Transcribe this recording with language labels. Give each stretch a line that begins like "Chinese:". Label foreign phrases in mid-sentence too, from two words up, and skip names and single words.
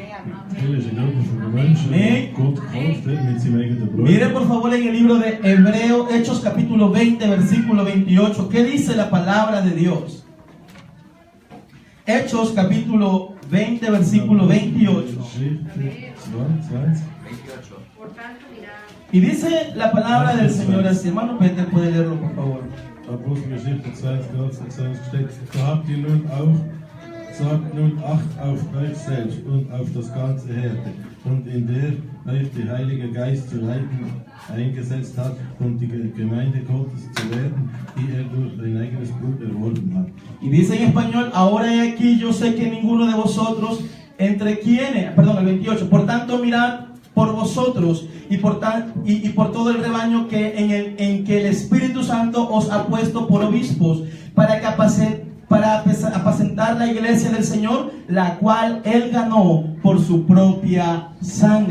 Spanish: Mire por favor en el libro de Hebreos, Hechos capítulo 20, versículo 28. ¿Qué dice la palabra de Dios? Hechos capítulo 20, versículo 28. Y dice la palabra del Señor así. Hermano Peter, puede leerlo por favor.
German: Apostelgeschichte 20, steht, so habt ihr nun auch, sagt nun Acht auf euch selbst und auf das ganze Herde, und in der euch der Heilige Geist zu leiten eingesetzt hat, und die Gemeinde Gottes zu werden, die er durch sein eigenes Blut erworben hat.
Spanish: Y dice en español, ahora he aquí, yo sé que ninguno de vosotros, entre quienes, perdón, el 28, por tanto mirad por vosotros y por todo el rebaño que en que el Espíritu Santo os ha puesto por obispos, para apacentar la iglesia del Señor, la cual Él ganó por su propia sangre.